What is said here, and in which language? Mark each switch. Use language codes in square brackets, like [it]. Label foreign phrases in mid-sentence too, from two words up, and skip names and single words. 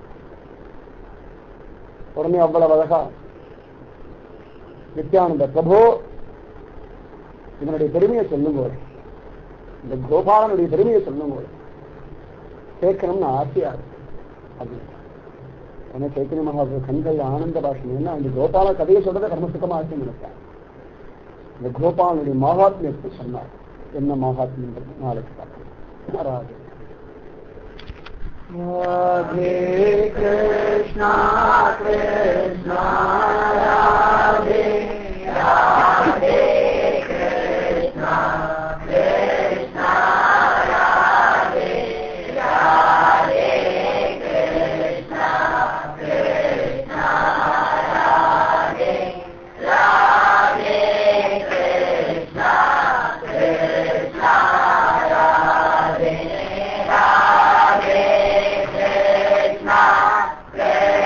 [ta] உடனே அவ்வளவு அழகா நித்யானந்த பிரபோ இதனுடைய பெருமையை சொல்லுங்க இந்த கோபாலனுடைய பெருமையை சொல்லுங்க கேட்கணும்னு ஆசையா இருக்கு அப்படின்னு சைத்தன்ய மகாபுர கண்கள் ஆனந்த பாஷம் என்ன அந்த கோபால கதையை சொல்றதை கர்மசுக்கமா ஆசைன்னு நினைப்பார். இந்த கோபாலனுடைய மகாத்மியத்தை சொன்னார். என்ன மகாத்மியம் நாளைக்கு பார்க்கலாம். ராதே Radhe Krishna Krishna Radhe Radhe Krishna Krishna Radhe Radhe Krishna Krishna Radhe Radhe Krishna Krishna Radhe Radhe